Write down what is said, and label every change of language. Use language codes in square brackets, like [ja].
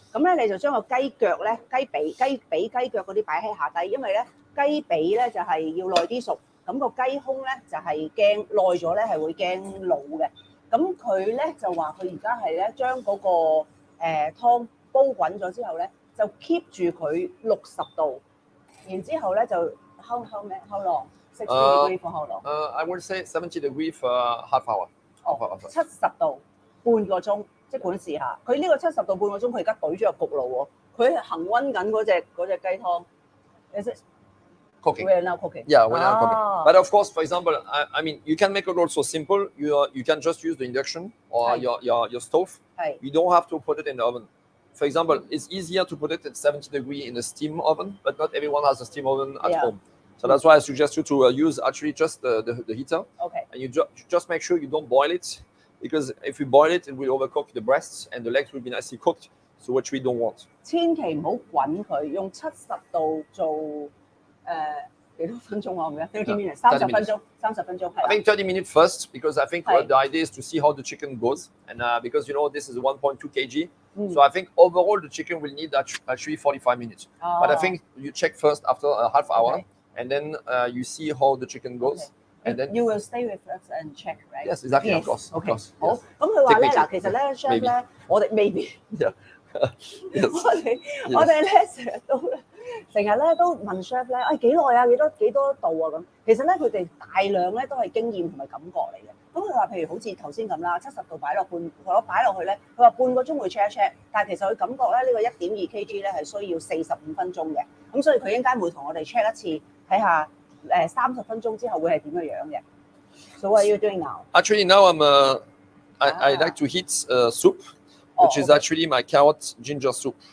[yue] 咁咧你就將個雞腳咧、雞腳嗰啲擺喺下底，因為咧雞髀咧就係要耐啲熟，咁個雞胸咧就係驚耐咗咧係會驚老嘅。咁佢咧就話佢而家係咧將嗰個湯煲滾咗之後咧，就 keep 住佢60度，然之後咧就 [en] how long 60 degree for how long? I would say 70 degrees for half hour. [yue] 70度半個鐘，即管試下。佢呢個70度半個鐘，佢而家懟咗入焗爐喎，佢係恆溫緊嗰隻雞湯。 [en] Is it cooking. We're now cooking. Yeah, we're now cooking. But of course, for example, I mean, you can make it also simple. You can just use the induction or your stove. You don't have to put it in the oven. For example, it's easier to put it at 70 degrees in a steam oven, but not everyone has a steam oven at home. So that's why I suggest you to use actually just the heater. Okay. And you just make sure you don't boil it, because if you boil it, it will overcook the breasts and the legs will be nicely cooked. So which we don't want. [yue] 千祈唔好滾佢，用70度做幾多分鐘啊？我唔記得 [en] 30 minutes [yue] 30分鐘30分鐘係。 [en] I think 30 minutes first, because I think the idea is to see how the chicken goes, and because you know this is 1.2 kg, so I think overall the chicken will need actually 45 minutes. But I think you check first after a half hour, and then you see how the chicken goes. And then you will stay with us and check, right? Yes, exactly. Of course. Okay. Of course. [yue] 好，咁佢話咧嗱，其實咧 chef 咧，我哋 maybe 我哋咧成日咧都問 chef 咧，幾耐啊？幾多度啊？咁其實咧佢哋大量咧都係經驗同埋感覺嚟嘅。咁佢話譬如好似頭先咁啦，70度擺落去咧，佢話半個鐘會 check 一 check，但係其實佢感覺咧呢個1.2 kg 咧係需要45分鐘嘅。咁所以佢應該會同我哋 check 一次，睇下30分鐘之後會係點嘅樣嘅。 [en] So what are you doing now? Actually, now I like to heat soup, which is actually my carrot ginger soup.